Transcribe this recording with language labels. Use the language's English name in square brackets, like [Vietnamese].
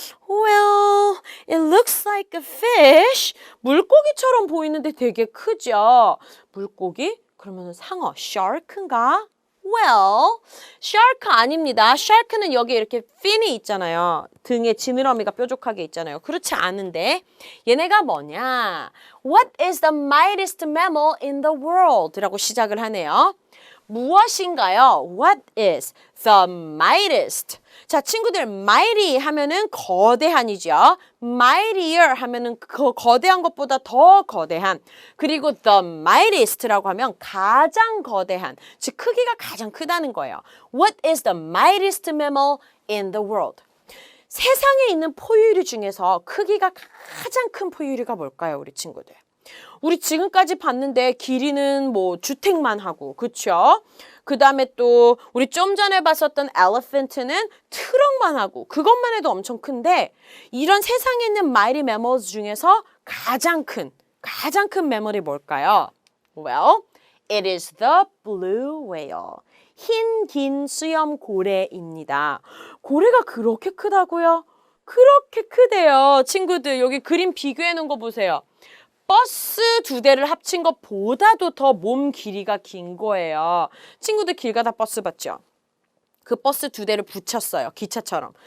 [English] Well, it looks like a fish. [Korean] 물고기처럼 보이는데 되게 크죠? 물고기? 그러면 상어, shark인가? [English] Well, [Korean] shark 아닙니다. shark는 여기 이렇게 fin이 있잖아요. 등에 지느러미가 뾰족하게 있잖아요. 그렇지 않은데 얘네가 뭐냐? [English] What is the mightiest mammal in the world? [Korean] 라고 시작을 하네요. 무엇인가요? [English] What is the mightiest? [Korean] 자, 친구들 mighty 하면은 거대한이죠. mightier 하면은 그 거대한 것보다 더 거대한. 그리고 the mightiest라고 하면 가장 거대한. 즉 크기가 가장 크다는 거예요. [English] What is the mightiest mammal in the world? [Korean] 세상에 있는 포유류 중에서 크기가 가장 큰 포유류가 뭘까요, 우리 친구들? 우리 지금까지 봤는데 길이는 뭐 주택만 하고, 그쵸? 그 다음에 또 우리 좀 전에 봤었던 elephant는 트럭만 하고 그것만 해도 엄청 큰데 이런 세상에 있는 mighty mammals 중에서 가장 큰 매물이 뭘까요? [English] Well, it is the blue whale. [Korean] 흰 긴 수염 고래입니다. 고래가 그렇게 크다고요? 그렇게 크대요. 친구들 여기 그림 비교해 놓은 거 보세요. 버스 2대를 합친 것보다도 더 몸 길이가 긴 거예요. 친구들 길 가다 버스 봤죠? 그 버스 2대를 붙였어요. 기차처럼.